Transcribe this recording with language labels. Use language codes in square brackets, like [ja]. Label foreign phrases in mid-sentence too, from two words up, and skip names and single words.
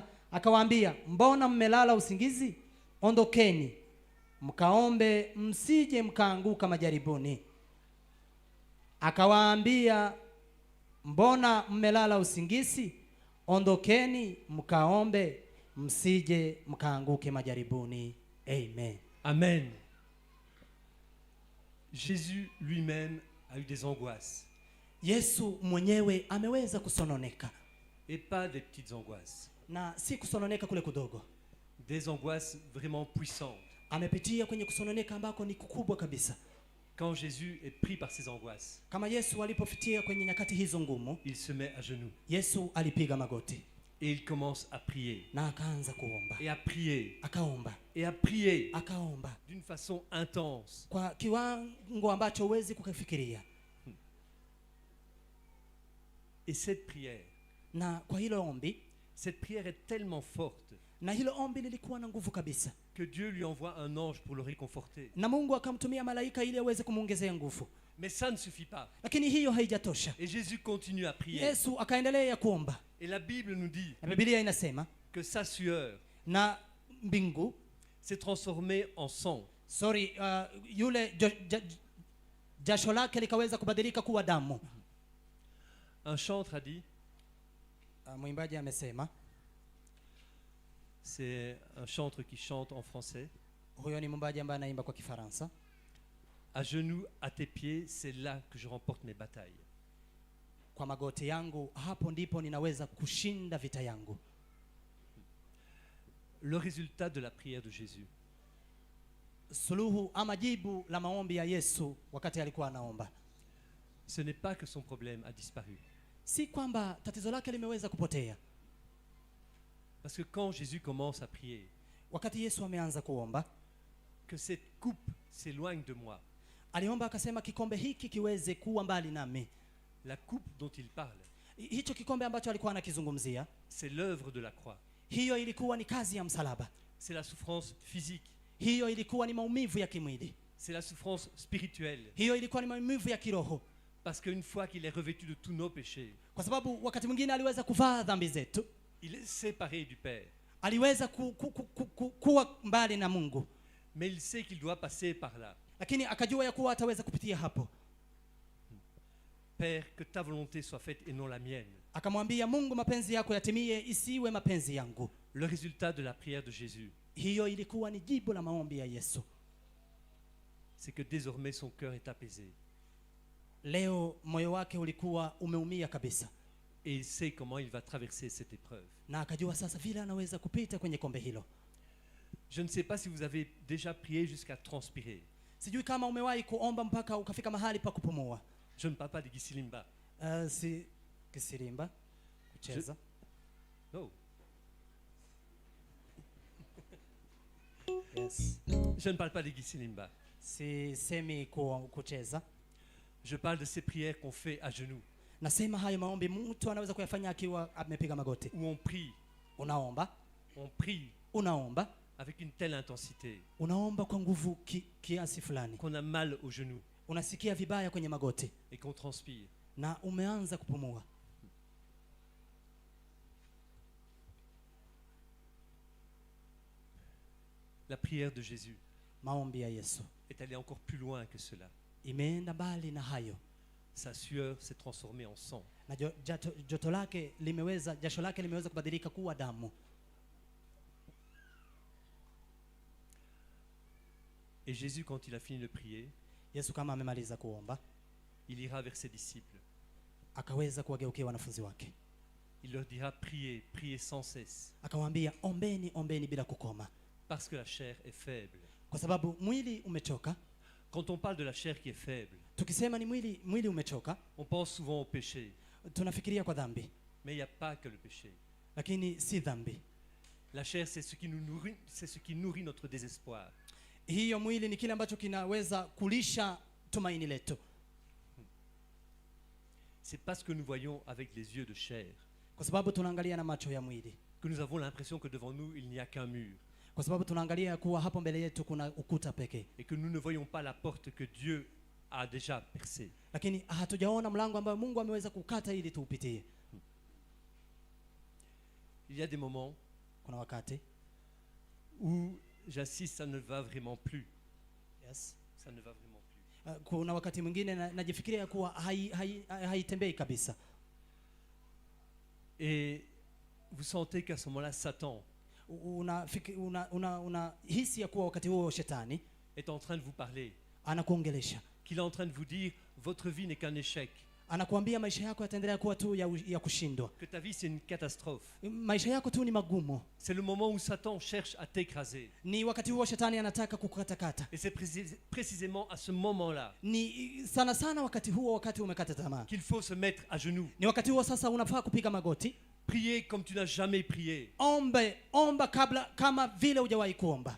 [sw] Akawaambia, mbona mmelala usingizi? Ondokeni mkaombe, msije mkaanguka majaribuni. Akawaambia, mbona mmelala usingizi? Ondokeni mkaombe, msije mkaanguke majaribuni. Amen. Amen. [fr] Jésus lui-même a eu des angoisses. [sw] Yesu mwenyewe ameweza kusononeka, [fr] Et pas des petites angoisses. [sw] na si kusononeka kule kudogo. [fr] Des angoisses vraiment puissantes. [sw] Amepitia kwenye kusononeka ambako ni kukubwa kabisa. [fr] Quand Jésus est pris par ses angoisses, [sw] Kama Yesu alipofikia kwenye nyakati hizo ngumu, [fr] il se met à genoux [sw] Yesu alipiga magoti [fr] et il commence à prier [sw] na akaanza kuomba. [fr] et à prier [sw] Akaomba, [fr] et à prier [sw] akaomba [fr] d'une façon intense. [sw] kwa kiwango ambacho huwezi kukifikiria. [fr] Et cette prière [sw] na kwa hilo ombi, [fr] Cette prière est tellement forte [sw] na hilo ombi lilikuwa na nguvu kabisa, [fr] que Dieu lui envoie un ange pour le réconforter. [sw] na Mungu akamtumia malaika ili aweze kumuongezea nguvu. [fr] Mais ça ne suffit pas. [sw] Lakini hiyo haijatosha. [fr] Et Jésus continue à prier. [sw] Yesu akaendelea kuomba, [fr] Et la Bible nous dit [sw] na Biblia inasema [fr] que sa sueur [sw] na mbingu [fr] s'est transformée en sang. [sw] Yule jasho lake likaweza kubadilika kuwa damu. [fr] Un chantre a dit, [sw] Mwimbaji amesema, [fr] c'est un chantre qui chante en français, [sw] huyo ni mwimbaji ambaye anaimba kwa Kifaransa, [fr] à genoux à tes pieds, c'est là que je remporte mes batailles. [sw] kwa magoti yangu hapo ndipo ninaweza kushinda vita yangu. [fr] Le résultat de la prière de Jésus, [sw] Suluhu ama jibu la maombi ya Yesu wakati alikuwa anaomba, [fr] ce n'est pas que son problème a disparu. [sw] si kwamba tatizo lake limeweza kupotea. [fr] Parce que quand Jésus commence à prier, [sw] Wakati Yesu ameanza kuomba, [fr] que cette coupe s'éloigne de moi, [sw] aliomba akasema, kikombe hiki kiweze kuwa mbali nami. [fr] la coupe dont il parle, [sw] Hicho kikombe ambacho alikuwa anakizungumzia, [fr] c'est l'œuvre de la croix. [sw] hiyo ilikuwa ni kazi ya msalaba. [fr] C'est la souffrance physique, [sw] Hiyo ilikuwa ni maumivu ya kimwili. [fr] c'est la souffrance spirituelle. [sw] Hiyo ilikuwa ni maumivu ya kiroho, [fr] Parce qu'une fois qu'il est revêtu de tous nos péchés, [sw] kwa sababu wakati mwingine aliweza kuvaa dhambi zetu, [fr] il est séparé du Père. [sw] aliweza kuwa mbali na Mungu, [fr] Mais il sait qu'il doit passer par là. [sw] lakini akajua ya kuwa ataweza kupitia hapo. [fr] Père, que ta volonté soit faite et non la mienne. [sw] Akamwambia Mungu, mapenzi yako yatimie, isiwe mapenzi yangu. [fr] Le résultat de la prière de Jésus, [sw] Hiyo ilikuwa ni jibu la maombi ya Yesu. [fr] c'est que désormais son cœur est apaisé. [sw] Leo moyo wake ulikuwa umeumia kabisa, [fr] Et il sait comment il va traverser cette épreuve. [sw] na akajua sasa vile anaweza kupita kwenye kombe hilo. [fr] Je ne sais pas si vous avez déjà prié jusqu'à transpirer. [sw] Sijui kama umewahi kuomba mpaka ukafika mahali pa kupumua. [fr] Je ne parle pas de Gisilimba. [sw] Si kisirimba kucheza. No. Yes. [fr] Je ne parle pas de Gisilimba. [sw] Si semi kucheza. [fr] Je parle de ces prières qu'on fait à genoux, [sw] Nasema hayo maombi mtu anaweza kuyafanya akiwa amepiga magoti. [fr] où on prie [sw] Unaomba [fr] avec une telle intensité [sw] unaomba kwa nguvu kiasi fulani, [fr] qu'on a mal aux genoux [sw] unasikia vibaya kwenye magoti [fr] et qu'on transpire. [sw] na umeanza kupumua. [fr] La prière de Jésus [sw] Maombi ya Yesu [fr] est allée encore plus loin que cela. [sw] imeenda mbali na hayo, [fr] Sa sueur s'est transformée en sang. [sw] na jasho lake limeweza kubadilika kuwa damu. [fr] Et Jésus, quand il a fini de prier, [sw] Yesu kama amemaliza kuomba, [fr] il ira vers ses disciples. [sw] akaweza kuwageukia wanafunzi wake, [fr] Il leur dira, priez, priez sans cesse, [sw] akawaambia, ombeni, ombeni bila kukoma, [fr] parce que la chair est faible. [sw] kwa sababu mwili umechoka. [fr] Quand on parle de la chair qui est faible, [sw] Tukisema ni mwili umechoka, [fr] on pense souvent au péché. [sw] tunafikiria kwa dhambi, [fr] Mais il n'y a pas que le péché. [sw] lakini si dhambi. [fr] La chair, c'est ce qui nous nourrit, c'est ce qui nourrit notre désespoir. [sw] Hiyo mwili ni kile ambacho kinaweza kulisha tumaini letu. [fr] C'est parce que nous voyons avec les yeux de chair [sw] Kwa sababu tunaangalia na macho ya mwili, [fr] que nous avons l'impression que devant nous, il n'y a qu'un mur. [sw] kwa sababu tunaangalia kuwa hapo mbele yetu kuna ukuta pekee, [fr] Et que nous ne voyons pas la porte que Dieu a déjà percée. [sw] lakini hatujaona mlango ambao Mungu ameweza kukata ili tuupitie. [fr] Il y a des moments [sw] Kuna wakati [fr] où j'assiste, ça ne va vraiment plus. yes. Ça ne va vraiment plus. [sw] Kuna wakati mwingine najifikiria kuwa haitembei kabisa, [fr] Et vous sentez qu'à ce moment-là, Satan [sw] unahisi ya kuwa wakati huo shetani [fr] est en train de vous parler, [sw] anakuongelesha, [fr] qu'il est en train de vous dire, votre vie n'est qu'un échec, [sw] anakuambia maisha yako yataendelea kuwa tu ya kushindwa, [fr] que ta vie c'est une catastrophe. [sw] maisha yako tu ni magumu. [fr] C'est le moment où Satan cherche à t'écraser. [sw] Ni wakati huo shetani anataka kukatakata. [fr] Et c'est précisément à ce moment-là [sw] Ni sana sana wakati huo, wakati umekata tamaa, [fr] qu'il faut se mettre à genoux, [sw] ni wakati huo sasa unafaa kupiga magoti, [fr] prier comme tu n'as jamais prié, [sw] omba kama vile hujawahi kuomba,